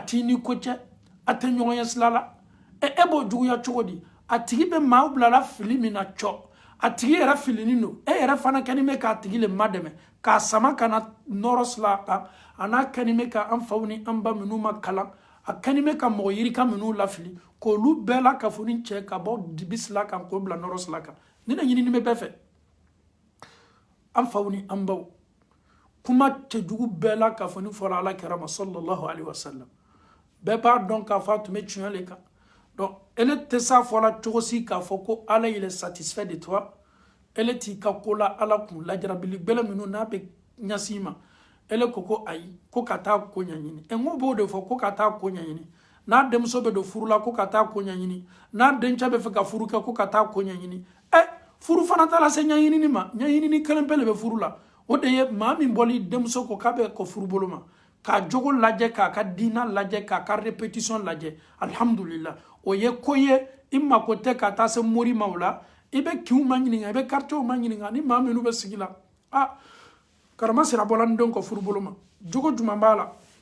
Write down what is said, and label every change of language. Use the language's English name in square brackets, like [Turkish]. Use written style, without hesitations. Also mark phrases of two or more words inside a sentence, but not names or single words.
[Bambara] t'i ni ko cɛ a tɛ ɲɔgɔn ye sira la e b'o juguya cogo di a tigi bɛ maaw bilala fili min na cɔ a tigi yɛrɛ filinin don e yɛrɛ fana kɛni bɛ k'a tigi le madɛmɛ k'a sama ka na nɔrɔ sila kan a n'a kɛni bɛ ka an faw ni an ba minnu ma kalan a kɛni bɛ ka mɔgɔ yirika minnu lafili k'olu bɛɛ la ka foni cɛ ka bɔ dibi sila kan k'o bila nɔrɔ sila kan ni ne ɲinini bɛ bɛɛ fɛ an faw ni an baw kuma cɛjugu bɛɛ la ka foni fɔra ala kɛra ma [Arabic] صلى الله عليه وسلم [Bambara] bɛɛ b'a dɔn k'a fɔ a tun bɛ tiɲɛ le kan donc ele tɛ s'a fɔla cogo si k'a fɔ ko ala [French] il est satisfait de toi [Bambara] ele t'i ka ko la ala kun lajarabili gbɛlɛ minnu n'a bɛ ɲasi ma ele ko ayi ko ka taa ko ɲɛɲini n ko b'o de fɔ ko ka taa ko ɲɛɲini n'a denmuso bɛ don furu la ko ka taa ko ɲɛɲini n'a dencɛ bɛ fɛ ka furu kɛ ko ka taa ko ɲɛɲini furu fana t'a la se ɲɛɲinini ma ɲɛɲinini kelen pe le bɛ furu la o de ye maa min bɔli denmuso ko k'a bɛ ko furu bolo ma k'a jogo lajɛ k'a ka diina lajɛ k'a ka répétition lajɛ alhamdulillah o ye ko ye i mako tɛ ka taa se mori ma o la i bɛ kinw ma ɲininka i bɛ quartiers ma ɲininka ni maa minnu bɛ sigi la karama sira bɔla n den kɔ furu bolo ma jogo jumɛn b'a la